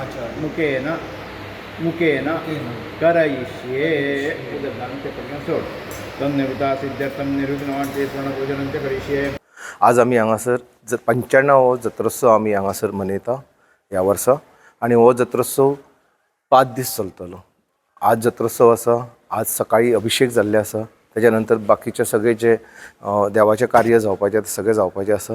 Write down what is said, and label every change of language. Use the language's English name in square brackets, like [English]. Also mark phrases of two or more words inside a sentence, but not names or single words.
[Sanskrit] मुखेन करयिष्ये सोड तन्निवृत्ता सिद्ध्यर्थम निर्विघ्नवाणते पूजनं च करिष्ये। [Konkani] आज आम्ही हांगासर 95 जत्रोत्सव आम्ही हांगासर मनयता ह्या वर्सा आणि हो जत्रोत्सव 5 दीस चलतलो। आज जत्रोत्सव आसा, आज सकाळी अभिषेक जाल्ले आसा, त्याच्यानंतर बाकीचे सगळे जे देवाचे कार्य जावपाचे ते सगळे जावपाचे आसा।